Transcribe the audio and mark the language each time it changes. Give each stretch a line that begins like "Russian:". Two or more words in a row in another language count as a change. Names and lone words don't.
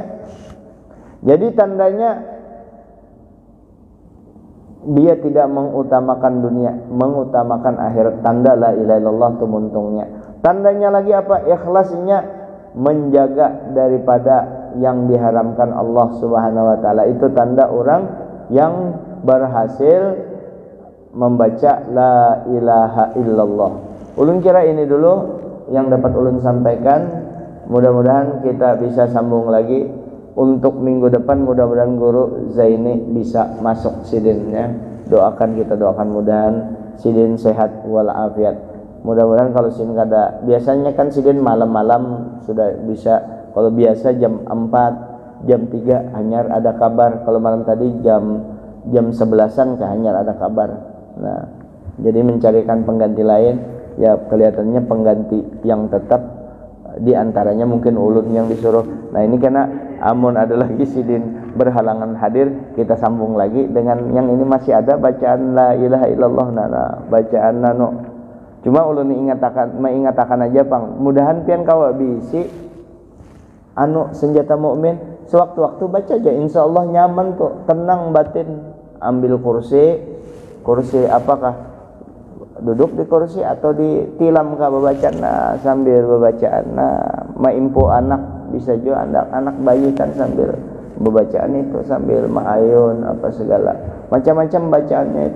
Indonesian: Jadi tandanya dia tidak mengutamakan dunia, mengutamakan akhirat. Tanda
Arabic: la ilaha illallah
Indonesian: itu untungnya. Tandanya lagi apa? Ikhlasnya menjaga daripada yang diharamkan Allah
Arabic: Subhanahu wa taala.
Indonesian: Itu tanda orang yang berhasil membaca
Arabic: la ilaha illallah.
Banjar: Ulun kira ini dulu yang dapat ulun sampaikan.
Indonesian: Mudah-mudahan kita bisa sambung lagi untuk minggu depan.
Banjar: Mudah-mudahan Guru Zaini bisa masuk sidinnya. Kita doakan mudahan sidin sehat walafiat. Mudah-mudahan kalau sidin kada, biasanya kan sidin malam-malam sudah bisa. Kalau biasa jam 4, jam 3 hanyar ada kabar. Kalau malam tadi jam 11-an hanyar ada kabar.
Indonesian: Nah, jadi mencarikan pengganti lain, ya kelihatannya pengganti yang tetap di antaranya mungkin ulun yang disuruh.
Banjar: Nah, ini karena amun ada lagi sidin berhalangan hadir, kita sambung lagi dengan yang ini masih ada bacaan
Arabic: la ilaha illallah
Banjar: bacaan nano. Cuma ulun mengingatakan aja Bang, mudahan pian kawa bisi senjata mukmin sewaktu-waktu baca aja, insyaallah nyaman tuh, tenang batin. Ambil kursi apakah duduk di kursi atau ditilam kah bacaan sambil bacaan maimpo anak, bisa juga anak bayi kan sambil bacaan itu, sambil ma'ayun apa segala macam-macam bacaannya itu.